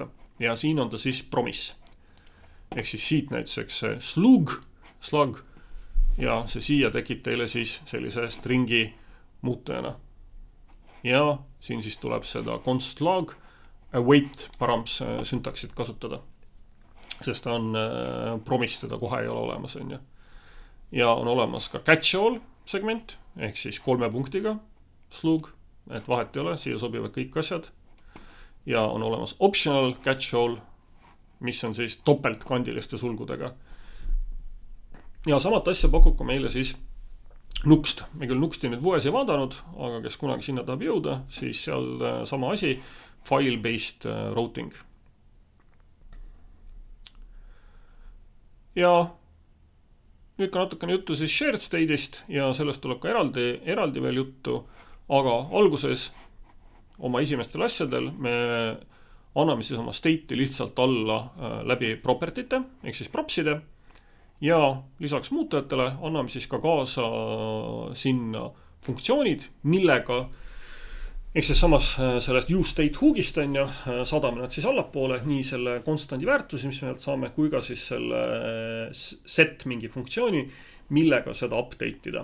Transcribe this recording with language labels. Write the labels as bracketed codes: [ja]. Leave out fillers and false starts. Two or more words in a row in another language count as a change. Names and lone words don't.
[et] Ja siin on ta siis promise. Ehk siis siit näituseks see slug ja see siia tekib teile siis sellise stringi muutujana. Ja siin siis tuleb seda [en] const log await params [et] syntaksit kasutada. Sest on promise teda kohe ei ole olemas. Ja on olemas ka [en] catch all segment, [et] ehk siis 3 punktiga slug, et vahet ei ole, siia sobivad kõik asjad. Ja on olemas [en] optional catch all, [et] mis on siis topelt kandiliste sulgudega. Ja samat asja pakub ka meile siis Nuxt. Me küll Nuxti nüüd vues ei vaadanud, aga kes kunagi sinna tahab jõuda, siis seal sama asi, [en] file-based routing. [et] Ja nüüd ka natukene juttu siis [en] shared state'ist [et] ja sellest tuleb ka eraldi veel juttu, aga alguses oma esimestel asjadel me anname siis oma state'i lihtsalt alla läbi property'te, ehk siis propside, ja lisaks muutujatele anname siis ka kaasa sinna funktsioonid, millega ehk siis samas sellest useState hookist saadame nad siis allapoole, nii selle konstandi väärtusi, mis me saame, kui ka siis selle set mingi funktsiooni, millega seda update'ida.